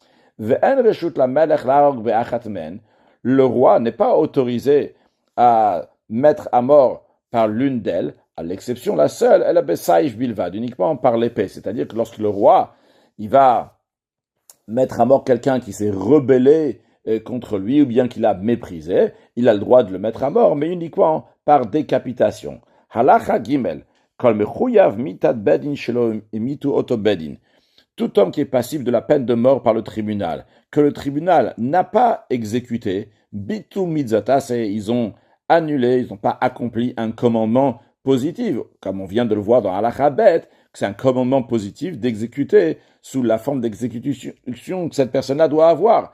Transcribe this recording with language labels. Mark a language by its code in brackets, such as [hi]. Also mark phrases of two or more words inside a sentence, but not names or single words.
[fr] Le roi n'est pas autorisé à mettre à mort par l'une d'elles, à l'exception la seule, elle a [he] בסייף בלבד, [fr] uniquement par l'épée. C'est-à-dire que lorsque le roi, il va mettre à mort quelqu'un qui s'est rebellé contre lui ou bien qu'il a méprisé, il a le droit de le mettre à mort, mais uniquement par décapitation. [he] הלכה גימל, כל מחויב מיתת בדין שלא המיתו אותו בדין. [fr] Tout homme qui est passif de la peine de mort par le tribunal, que le tribunal n'a pas exécuté, [he] ביטלו מצות עשה, [fr] ils ont annulé, ils n'ont pas accompli un commandement positif, comme on vient de le voir dans [he] הלכה בית, [fr] que c'est un commandement positif d'exécuter sous la forme d'exécution que cette personne-là doit avoir.